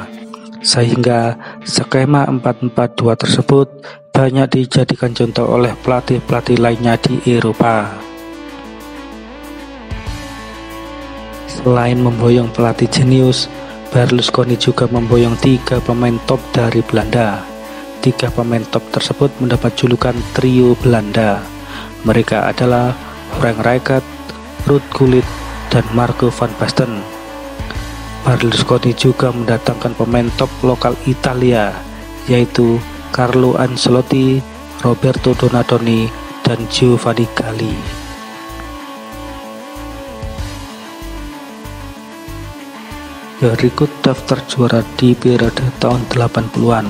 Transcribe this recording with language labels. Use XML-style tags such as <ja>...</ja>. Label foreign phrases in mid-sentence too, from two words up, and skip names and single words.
<id>Sehingga skema 4-4-2 tersebut banyak dijadikan contoh oleh pelatih-pelatih lainnya di Eropa. Selain memboyong pelatih jenius, Berlusconi juga memboyong 3 pemain top dari Belanda. 3 pemain top tersebut mendapat julukan trio Belanda. Mereka adalah Frank Rijkaard, Ruud Gullit, dan Marco van Basten. Berlusconi juga mendatangkan pemain top lokal Italia, yaitu Carlo Ancelotti, Roberto Donadoni, dan Giovanni Galli. Berikut daftar juara di periode tahun 80-an.</id>